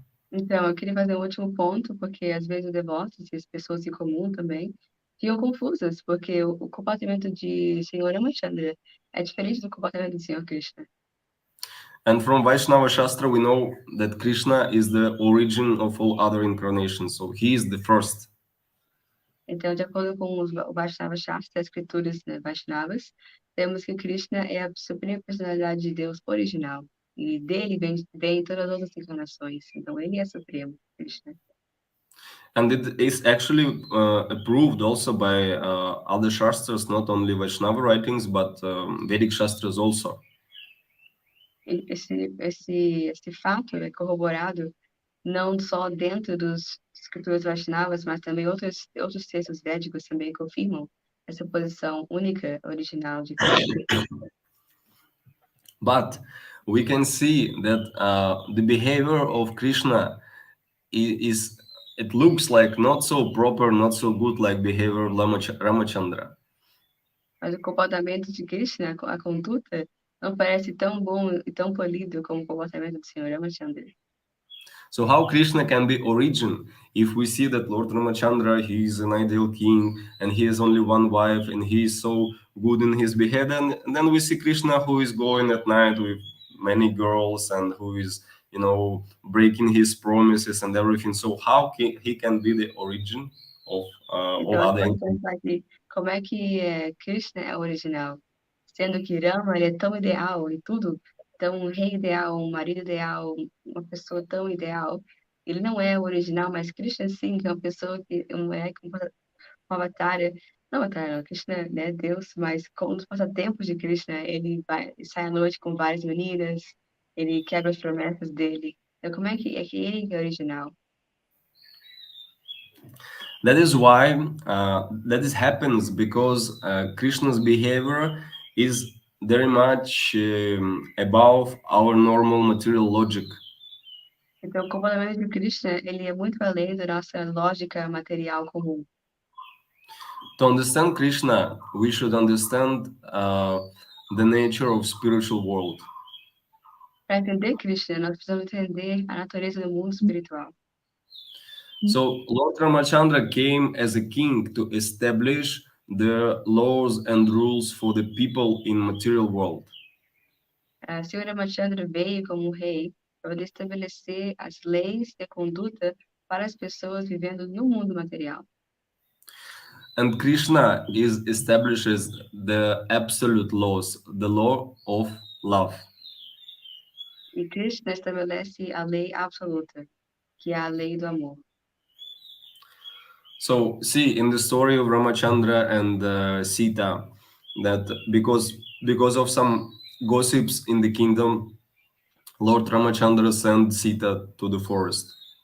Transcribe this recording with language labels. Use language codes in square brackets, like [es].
[pt] Então, eu queria fazer um último ponto, porque às vezes os devotos e as pessoas em comum também ficam confusas, porque o comportamento de Senhor Ramachandra é diferente do comportamento de Senhor Krishna. [en] And from Vaishnava Shastra, we know that Krishna is the origin of all other incarnations, so he is the first. [pt] Então, de acordo com o Vaishnava Shastra, as escrituras, né, Vaishnavas, temos que Krishna é a suprema personalidade de Deus original. E dele vem todas as outras encarnações. Então, ele é supremo, Krishna. [en] And it is actually approved also by other Shastras, not only Vaishnava writings, but Vedic Shastras also. [pt] Esse fato é corroborado não só dentro dos escrituras Vaishnavas, mas também outros textos védicos também confirmam essa posição única, original de Krishna. [en] But we can see that the behavior of Krishna it looks like not so proper, not so good like behavior of Ramachandra. [pt] Mas o comportamento de Krishna, a conduta, não parece tão bom e tão polido como o comportamento do Senhor Ramachandra. [en] So how Krishna can be origin if we see that Lord Ramachandra, he is an ideal king and he has only one wife and he is so good in his behavior, and then we see Krishna who is going at night with many girls and who is, you know, breaking his promises and everything. So how he can be the origin of all [pt] Então, a gente [en] other [pt] pode [en] entities? [pt] pensar aqui, como é que Krishna é o original? Sendo que Rama, ele é tão ideal em tudo, tão um rei ideal, um marido ideal, uma pessoa tão ideal. Ele não é o original, mas Krishna sim, que é uma pessoa que é uma avatar, não avatar, não, Krishna, né, Deus, mas com os passatempos de Krishna, ele sai à noite com várias meninas, ele quebra as promessas dele. Então, como é que ele que é original? [en] That is why that is happens because Krishna's behavior is very much above our normal material logic. [pt] Então, o comportamento de Krishna, ele é muito além da nossa lógica material comum. [en] To understand Krishna, we should understand the nature of spiritual world. [pt] Para entender Krishna, nós precisamos entender a natureza do mundo espiritual. [en] So Lord Ramachandra came as a king to establish the laws and rules for the people in material world. [pt] Sr. Ramachandra veio como rei para poder estabelecer as leis e a conduta para as pessoas vivendo no mundo material. [en] And Krishna establishes the absolute laws, the law of love. [pt] E Krishna estabelece a lei absoluta, que é a lei do amor. [en] So see in the story of Ramachandra and Sita that because of some gossips in the kingdom, Lord Ramachandra sent Sita to the forest.